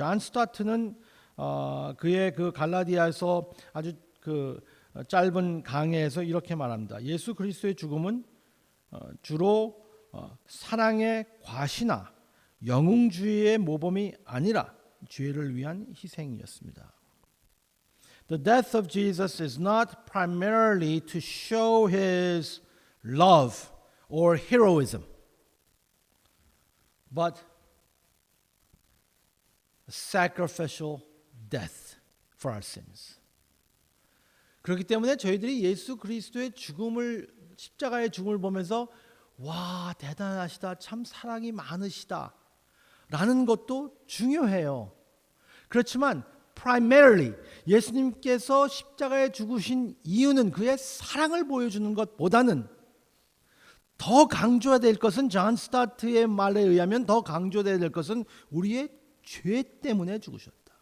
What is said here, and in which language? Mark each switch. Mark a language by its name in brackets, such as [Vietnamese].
[Korean] 존 스타트는 그의 그 갈라디아에서 아주 그 짧은 강해에서 이렇게 말합니다. 예수 그리스도의 죽음은 주로 사랑의 과시나 영웅주의의 모범이 아니라 죄를 위한 희생이었습니다. [English] The death of Jesus is not primarily to show his love or heroism, but a sacrificial death for our sins. [Korean] 그렇기 때문에 저희들이 예수 그리스도의 죽음을, 십자가의 죽음을 보면서 와, 대단하시다, 참 사랑이 많으시다 라는 것도 중요해요. 그렇지만 [English] primarily [Korean] 예수님께서 십자가에 죽으신 이유는 그의 사랑을 보여주는 것보다는 더 강조해야 될 것은, 존 스타트의 말에 의하면 더 강조해야 될 것은 우리의 죄 때문에 죽으셨다.